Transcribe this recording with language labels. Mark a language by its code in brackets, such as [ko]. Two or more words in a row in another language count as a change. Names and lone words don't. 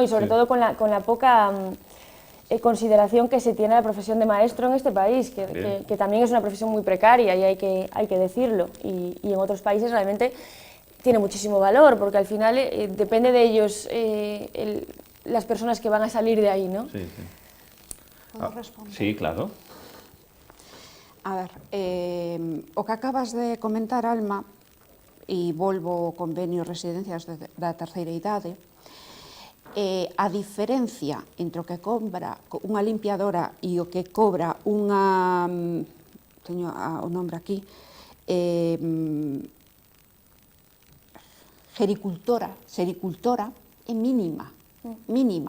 [es] Y sobre todo con la poca consideración que se tiene a la profesión de maestro en este país, que también es una profesión muy precaria y hay que decirlo, y en otros países realmente tiene muchísimo valor, porque al final depende de ellos las personas que van a salir de ahí, ¿no? Sí, sí. ¿Puedo responder? Sí, claro. [gl] A ver, o que acabas de comentar, Alma, e volvo ao convenio residencias da terceira idade, a diferencia entre o que cobra unha limpiadora e o que cobra unha, teño o nombre aquí, sericultora é mínima, mínima.